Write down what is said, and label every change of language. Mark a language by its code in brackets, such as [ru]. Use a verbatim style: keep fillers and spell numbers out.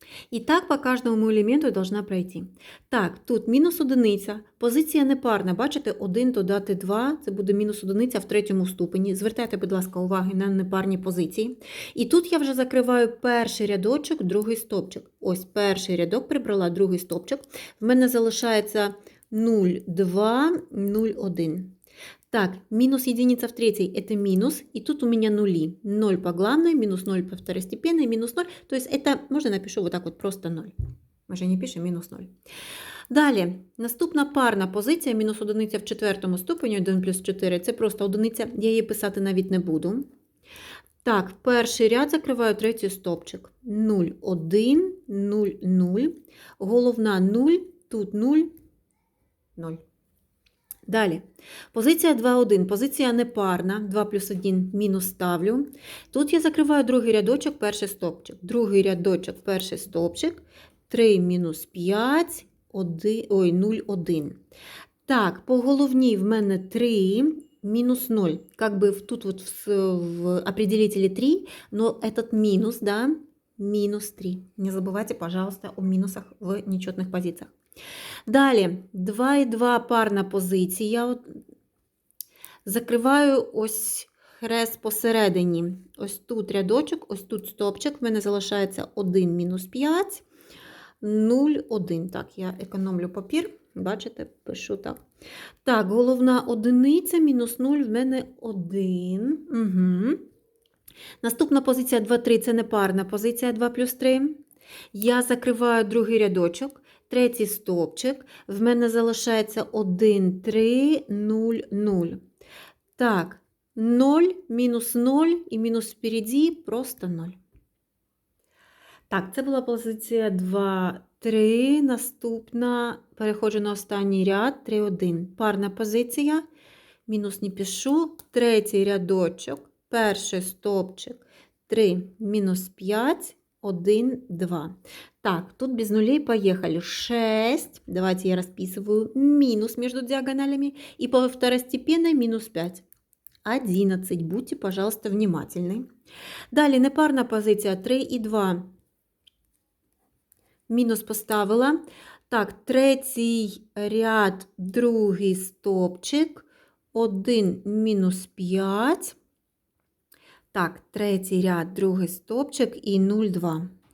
[uk] І так по кожному елементу [ru] должна пройти. [uk] Так, тут мінус одиниця, позиція непарна, бачите, один додати два, це буде мінус одиниця в третьому ступені. Звертайте, будь ласка, уваги на непарні позиції. І тут я вже закриваю перший рядочок, другий стопчик. Ось перший рядок прибрала, другий стопчик. В мене залишається нуль, два, нуль, один. [ru] Так, минус единица в третьей – это минус, и тут у меня нули. ноль по главной, минус ноль по второстепенной, минус ноль. То есть это, можно напишу вот так вот, просто ноль. Мы же не пишем минус ноль. [uk] Далі, наступна парна позиція, мінус одиниця в четвертому ступені, один плюс чотири, це просто одиниця, я її писати навіть не буду. Так, перший ряд закриваю третій стопчик. нуль, один, нуль, нуль. Головна нуль, тут нуль, нуль. Далі. Позиція два один. Позиція непарна. два плюс один мінус ставлю. Тут я закриваю другий рядочок, перший стовпчик. Другий рядочок, перший стовпчик. три мінус п'ять. один, ой, нуль, один. Так, по головній в мене три мінус ноль. [ru] Как бы в- тут вот в, с- в определителе три, но этот минус, да, минус три. Не забывайте, пожалуйста, о минусах в нечетных позициях. [uk] Далі, два і два парна позиція. От закриваю ось хрест посередині. Ось тут рядочок, ось тут стопчик. В мене залишається один мінус п'ять, нуль, один. Так, я економлю папір. Бачите, пишу так. Так, головна одиниця мінус нуль в мене один. Угу. Наступна позиція два три це непарна позиція два плюс три. Я закриваю другий рядочок, третій стовпчик. В мене залишається один, три, нуль, нуль. Так, нуль, мінус нуль і мінус впереді просто нуль. Так, це була позиція два, три. Наступна, переходжу на останній ряд, три, один. Парна позиція, мінус не пишу, третій рядочок, перший стовпчик, три, мінус п'ять, один, два. [ru] Так, тут без нулей поехали. шесть, давайте я расписываю, минус между диагоналями, и по второстепенной минус п'ять. одиннадцать, будьте, пожалуйста, внимательны. [uk] Далі непарна позиція три і два. Мінус поставила. Так, третій ряд, другий стопчик. один мінус п'ять. Так, третій ряд, другий стопчик і нуль, два.